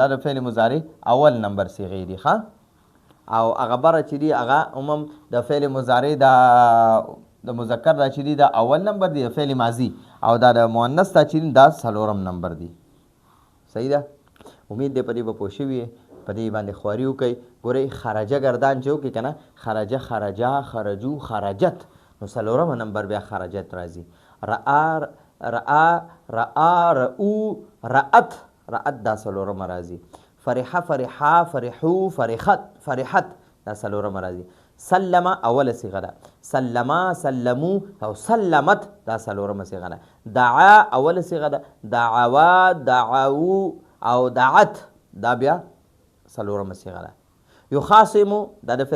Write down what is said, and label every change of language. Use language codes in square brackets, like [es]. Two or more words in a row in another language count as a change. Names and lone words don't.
[ps] د [ar] فعل مضارع [ps] اول نمبر صیغې دي ښه او هغه بره چې دي هغه عموم د [ar] فعل مضارع [ps] د مذکر دا چې دي دا اول نمبر دی د [ar] فعل ماضي [ps] او دا د مؤنث دا چې دي دا څلورم نمبر دی صحیح ده امید دی په دې به پوه شوي په دې باندې خواري وکئ ګورئ خرجه ګردان چې وکړي که نه [ar] خرجه خرجا خرجو خرجت [ps] نو څلورمه نمبر بیا خرجت راځي [ar] رأى رأو رأت [ps] دا څلورمه راځي [ar] فرحه فرحا فرحو فرحت [ps] دا څلورمه راځي سلم اوله صیغه ده [ar] سلما سلمو [ps] او سلمت دا څلورمه صیغه ده دعا اوله صیغه ده [ar] دعوا دعاو [ps] او دعت دا بیا څلورمه صیغه ده یخاصمو دا د